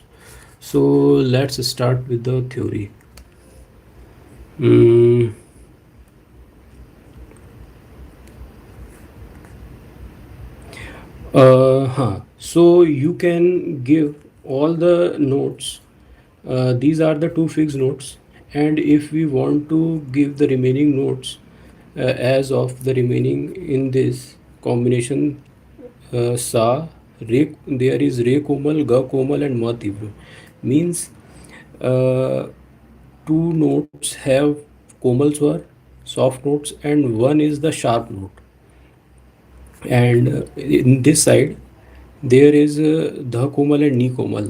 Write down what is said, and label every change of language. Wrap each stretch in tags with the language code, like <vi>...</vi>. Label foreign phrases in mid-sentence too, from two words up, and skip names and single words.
<en>So let's start with the theory. Mm, so you can give all the notes. These are the two fixed notes, and if we want to give the remaining notes as of the remaining in this combination,</en> <hi>सा, रे,</hi> <en>there is</en> <hi>रे कोमल, ग कोमल,</hi> <en>and</en> <hi>म तीव्र.</hi> <en>Means uh, two notes have</en> <hi>कोमल स्वर,</hi> <en>soft notes, and one is the sharp note. And in this side there is</en> <hi>ध कोमल</hi> <en>and</en> <hi>नि कोमल.</hi>